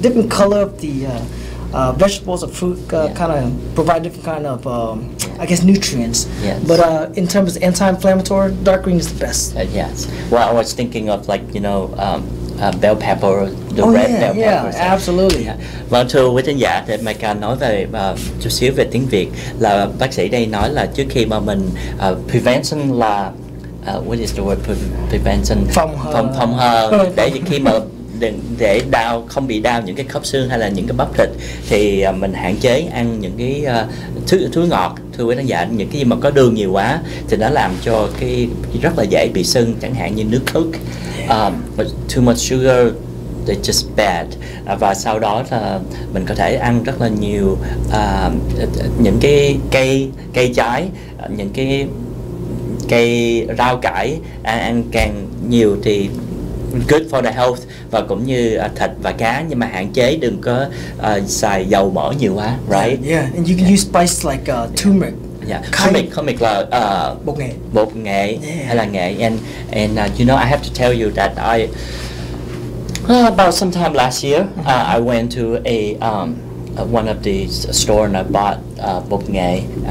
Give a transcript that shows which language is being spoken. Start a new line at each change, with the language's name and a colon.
English: Different color of the vegetables or fruit kind of provide different kind of, I guess, nutrients. Yes. But in terms of anti-inflammatory, dark green is the best. Yes. Well, I was thinking of like, you know, bell pepper, the red bell pepper. Yeah, absolutely.
Vietnamese: Vâng, thưa quý thính giả, để Micah nói về chút xíu về tiếng Việt, là bác sĩ đây nói là trước khi mà mình prevention là
English: what is the word prevention?
Vietnamese: Phòng hờ để khi mà để không bị đau những cái khớp xương hay là những cái bắp thịt, thì mình hạn chế ăn những cái thứ ngọt. Thưa quý khán giả, những cái gì mà có đường nhiều quá thì nó làm cho cái rất là dễ bị sưng, chẳng hạn như nước ức.
English: Too much sugar, it's just bad.
Vietnamese: Và sau đó là mình có thể ăn rất là nhiều những cái cây trái, những cái cây rau cải, ăn càng nhiều thì
English: good for the health,
Vietnamese: và cũng như thịt và cá, nhưng mà hạn chế đừng có xài dầu mỡ nhiều quá, right?
English: Yeah, and you can use spice like turmeric. Yeah, turmeric
Vietnamese: là bột nghệ hay là nghệ,
English: and you know, I have to tell you that about sometime last year, I went to one of the store and I bought bột nghệ.